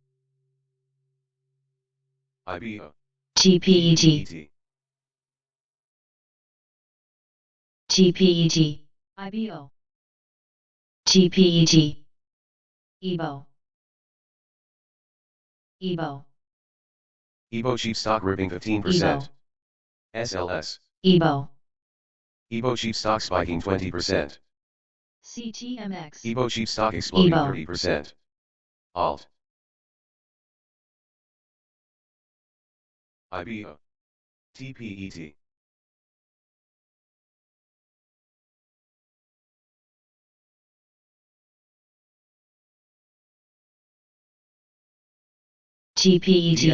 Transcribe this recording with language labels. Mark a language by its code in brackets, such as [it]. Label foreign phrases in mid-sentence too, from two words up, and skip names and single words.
[en] IBO. TPET. TPET. IBO. TPET. EBO. EBO. EBO cheap stock ripping 15%. SLS. EBO. EBO cheap stock spiking 20%. CTMX. EBO cheap stock exploding EBO. 30%. Alt. IBO. TPET. TPET.